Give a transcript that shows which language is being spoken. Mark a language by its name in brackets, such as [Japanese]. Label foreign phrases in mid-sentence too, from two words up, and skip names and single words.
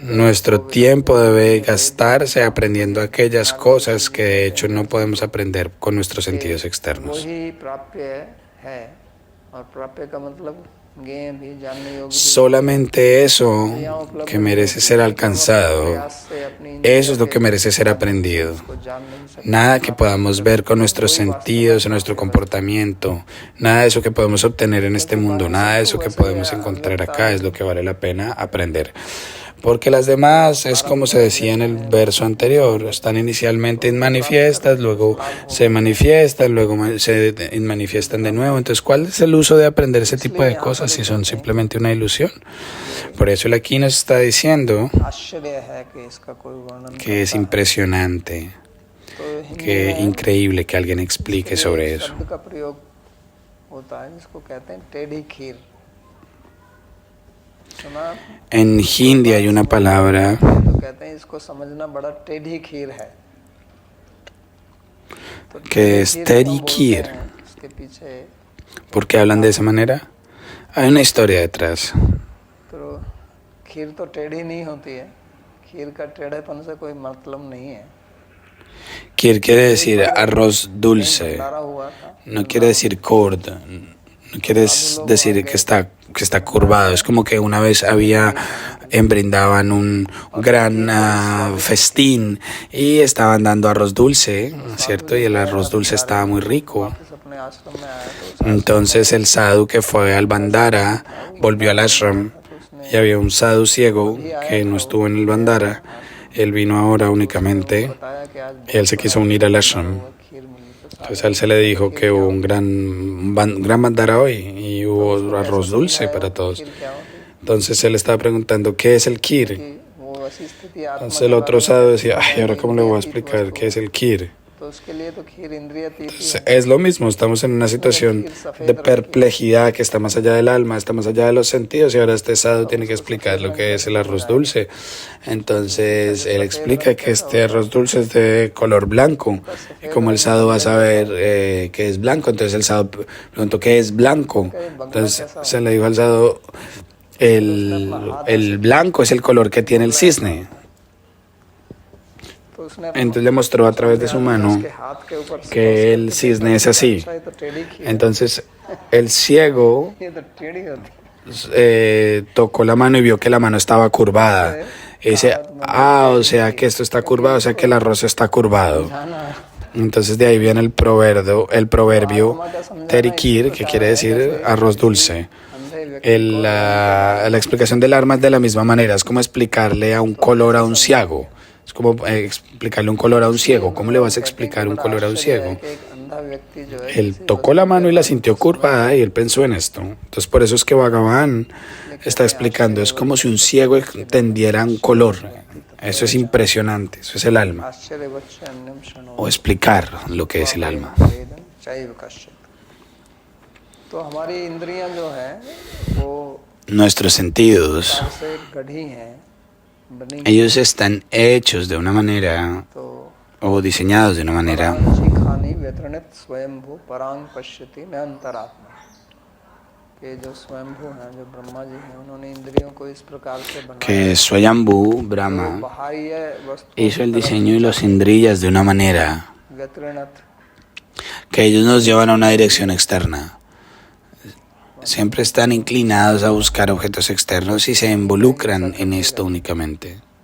[Spanish] nuestro tiempo debe gastarse aprendiendo aquellas cosas que de hecho no podemos aprender con nuestros sentidos externos. [Hindi] वही प्राप्य है, और प्राप्य का मतलब ज्ञेय भी, जानने योग्य भी। [Spanish] Solamente eso que merece ser alcanzado, [Hindi] प्रयास से अपनी इंद्रियों [Spanish] eso es lo que merece ser aprendido. [Hindi] को जान नहीं सकते। [Spanish] Nada que podamos ver con nuestros sentidos, en nuestro comportamiento, nada de eso que podemos obtener en este mundo, nada de eso que podemos encontrar acá es lo que vale la pena aprender. Porque las demás, es como se decía en el verso anterior, están inicialmente manifiestas, luego se manifiestan, luego se manifiestan de nuevo. Entonces, ¿cuál es el uso de aprender ese tipo de cosas si son simplemente una ilusión? Por eso él aquí nos está diciendo [Hindi] आश्चर्य है कि इसका कोई वर्णन [Spanish] que es impresionante, [Hindi] तो हिंदी [Spanish] que [Hindi] में [Spanish] increíble que alguien explique sobre eso. [Hindi] शब्द का प्रयोग होता है जिसको कहते हैं टेढ़ी खीर। सुना आपने? [Spanish] En hindi hay una palabra [Hindi] तो कहते हैं इसको समझना बड़ा टेढ़ी खीर है। तो [Spanish] que es [Hindi] खीर Teddy क्यों बोलते [Spanish] Kheer. [Hindi] हैं? इसके पीछे [Spanish] ¿Por qué hablan de esa manera? Hay una historia detrás. [Hindi] तो खीर तो टेढ़ी नहीं होती है, खीर का टेढ़ेपन से कोई मतलब नहीं है। [Spanish] Kheer quiere decir arroz dulce, [Hindi] भंडारा हुआ था, [Spanish] no quiere decir curd, no quiere decir que está curvado. Es como que una vez brindaban un gran festín y estaban dando arroz dulce, ¿cierto? Y el arroz dulce estaba muy rico. [Hindi] वापस अपने आश्रम में आया तो [Spanish] Entonces el sadhu que fue al Bandara volvió al ashram y había un sadhu ciego que no estuvo en el Bandara. Él vino ahora únicamente [Hindi] बताया कि आज [Spanish] y él se quiso unir al ashram. [Hindi] खीर मिली तो [Spanish] Entonces a él se le dijo que hubo un gran Bandara hoy y hubo arroz dulce para todos. [Hindi] खीर क्या होती है? [Spanish] Entonces él estaba preguntando qué es el kir. [Hindi] कि वो ऐसी स्थिति आत्मा [Spanish] Entonces [Hindi] के [Spanish] el otro [Hindi] बारे में [Spanish] sadhu decía, [Hindi] बताया [Spanish] ay, ahora [Hindi] कि [Spanish] cómo le voy a [Hindi] इंद्रियातीत [Spanish] explicar [Hindi] वस्तु [Spanish] qué es el kir. [Hindi] तो उसके लिए तो खीर इंद्रियातीत ही है। [Spanish] Es lo mismo, estamos en una situación de perplejidad que está más allá del alma, está más allá de los sentidos y ahora este sadhu tiene que explicar lo que es el arroz dulce. Entonces él explica que este arroz dulce es de color blanco y como el sadhu va a saber que es blanco, entonces el sadhu preguntó ¿qué es blanco? Entonces se le dijo al sadhu, el blanco es el color que tiene el cisne. [Hindi] तो उसने [Spanish] Entonces le mostró a través de su mano [Hindi] उसके हाथ के ऊपर से [Spanish] que el cisne es así. [Hindi] अच्छा, ये तो टेढ़ी खीर है। [Spanish] Entonces el ciego [Hindi] ये तो टेढ़ी होती है। [Spanish] tocó la mano y vio que la mano estaba curvada. Y dice, o sea que esto está curvado, o sea que el arroz está curvado. Entonces de ahí viene el proverbio terikir, que quiere decir arroz dulce. La explicación del arma es de la misma manera, es como explicarle a un color a un ciego. Es como explicarle un color a un ciego. ¿Cómo le vas a explicar un color a un ciego? Él tocó la mano y la sintió curvada y él pensó en esto. Entonces por eso es que Bhagavan está explicando. Es como si un ciego entendiera un color. Eso es impresionante. Eso es el alma. O explicar lo que es el alma. [Hindi] तो हमारी इंद्रियां जो हैं वो [Spanish] Nuestros sentidos, [Hindi] से गढ़ी हैं बनी [Spanish] ellos están hechos de una manera [Hindi] तो [Spanish] o diseñados de una manera [Sanskrit] खानी व्यतरणित स्वयंभू परांग पश्यति न अंतरात्मा [Hindi] के जो स्वयंभू हैं जो ब्रह्मा जी हैं उन्होंने इंद्रियों को इस प्रकार से बनाया [Spanish] que Swayambhu Brahma [Hindi] बाहरी वस्तु [Spanish] hizo el diseño y los indriyas de una manera [Hindi] व्यतरणित [Spanish] que ellos nos llevan a una dirección externa. Siempre están inclinados a buscar objetos externos y se involucran en esto únicamente.